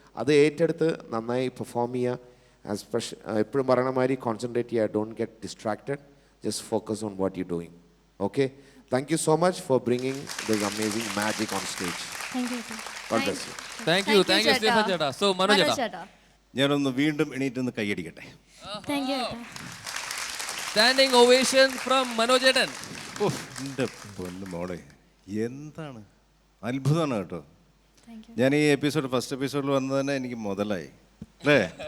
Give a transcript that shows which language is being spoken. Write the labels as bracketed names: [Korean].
[Malayalam] അത് ഏറ്റെടുത്ത് നന്നായി പെർഫോം ചെയ്യുക. എപ്പോഴും പറയണ മാതിരി കോൺസെൻട്രേറ്റ് ചെയ്യുക. [English] Don't get distracted. Just focus on what you doing. Okay? Thank you so much for bringing this amazing magic on stage. Thank you ഏട്ടാ. God bless you. Thank you Stephen ചേട്ടാ. So Manoj ചേട്ടാ, [Malayalam] ഞാനൊന്ന് വീണ്ടും എണീറ്റൊന്ന് കൈയടിക്കട്ടെ. [English] Thank you ഏട്ടാ. Standing ovation from Manoj ചേട്ടൻ. [Malayalam] ഓ എൻ്റെ പൊന്നു മോളെ, എന്താണ് അത്ഭുതമാണ് കേട്ടോ. ഞാൻ ഈ ഫസ്റ്റ് എപ്പിസോഡിൽ വന്നത് തന്നെ എനിക്ക് മുതലായി അല്ലേ.